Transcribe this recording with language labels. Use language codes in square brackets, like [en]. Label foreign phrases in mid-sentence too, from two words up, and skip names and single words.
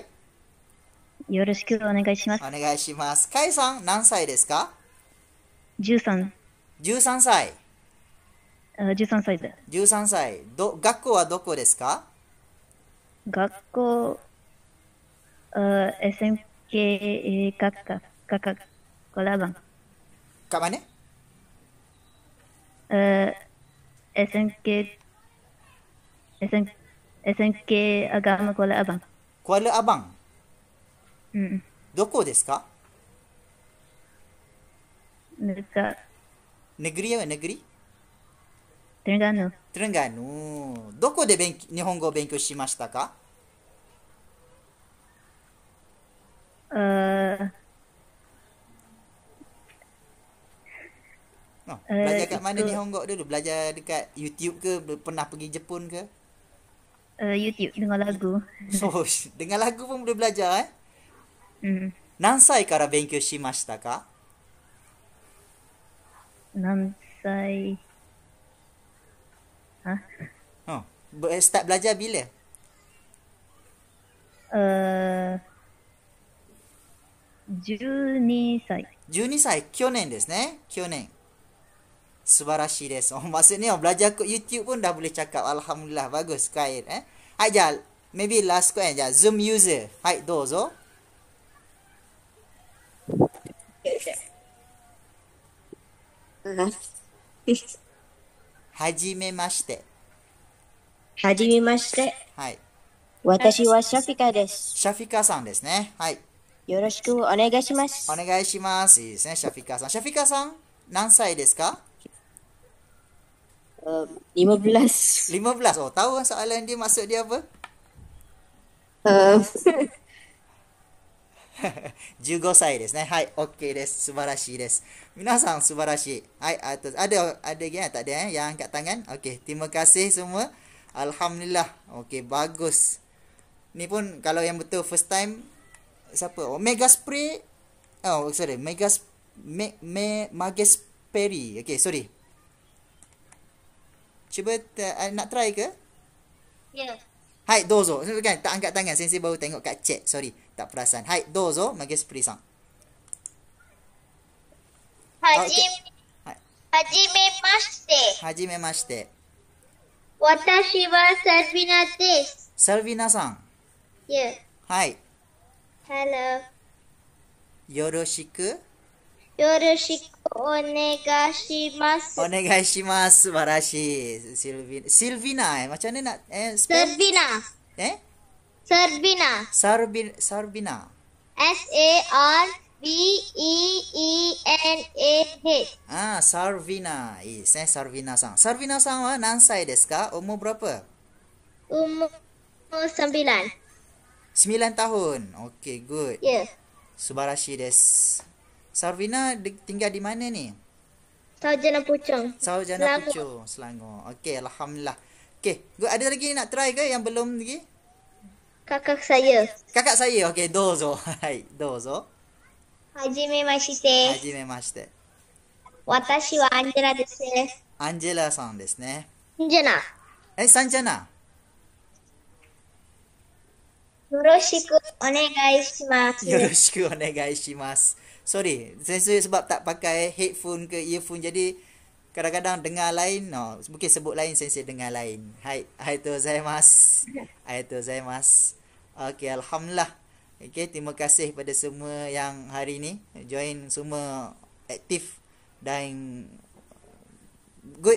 [ja] よろしくお願いします。お願いします。カイさん、何歳ですか？ 13、 13歳。 13歳だ。 13歳。学校はどこですか？学校、SMK kakak Kolabang. [ms] Kat mana? SMK Agama Kuala Abang. Kuala Abang. [ja] うん。どこですか？ [ms] Dekat Negeri apa? Negeri? Terengganu. Terengganu. [ja] どこで日本語を勉強しましたか？ [ms] Belajar kat mana Nihongo dulu? Belajar dekat YouTube ke? Pernah pergi Jepun ke? YouTube dengar lagu. Oh, dengar lagu pun boleh belajar eh? [ja] うん。何歳から勉強しましたか？何歳 Hah? [ms] Start belajar bila? [ja] 12 歳。 12歳、去年ですね。去年。素晴らしいです。 [ms] Maksudnya belajar kat YouTube pun dah boleh cakap. Alhamdulillah, bagus. Khair. Hai, Jal. [en] Maybe last question, Jal. Zoom user. Hai, [ja] dozo. Hajimemashite. はじめまして。はい。私はシャフィカです。シャフィカさんですね。はい。よろしくお願いします。お願いします。いいですね、シャフィカさん。シャフィカさん、何歳ですか？15. 15. [ms] Oh, tahu soalan dia maksud dia apa? [ja] 15 歳ですね。はい、OK です。素晴らしいです。皆さん素晴らしい。 [ms] はい、ada lagi tak ada yang angkat tangan? OK, terima kasih semua. Alhamdulillah. OK, bagus. Ni pun kalau yang betul first time siapa? [en] Oh, Mega Spray. Oh, sorry. Magesperi. OK, sorry. [ms] Cuba nak try ke? Ya. [ja] はい、どうぞ. [ms] Kan tak angkat tangan. Sensei baru tengok kat chat. Sorry, tak perasan. Hai, [ja] dozo. Magesperi-san. Hajimemashite. 私はセルヴィナです. Servina-san. Ya. Hai. [en] Hello. [ja] Yoroshiku. よろしくお願いします. Onegaishimasu. Subarashi. [ms] Silvina. Macam mana nak spell? Servina. Sarbina. Sarveena. [ja] Sarvina. Sarvina-san. サルヴィナさんは何歳ですか? [ms] Umur berapa? Umur 9. 9 tahun. [en] Okay, good. [ms] Ya. [ja] 素晴らしいです. [ms] Sarvina tinggal di mana ni? Sarjana Puchong. Sarjana Puchong, Selangor. Okay, Alhamdulillah. Okay, good. Ada lagi nak try ke yang belum lagi? Kakak saya. Kakak saya. [ja] Okay, dozo. はい、どうぞ. Hajimemashite. Hajimemashite. 私はアンジェラです. アンジェラさんですね. Sanjana. Sanjana. よろしくお願いします. よろしくお願いします. [ms] Sorry, saya sebab tak pakai headphone ke earphone jadi kadang-kadang dengar lain. No, mungkin sebut lain sensei dengar lain. [ja] はい、ありがとうございます。ありがとうございます. [ms] Okey, alhamdulillah. Okey, terima kasih pada semua yang hari ni join, semua aktif dan good.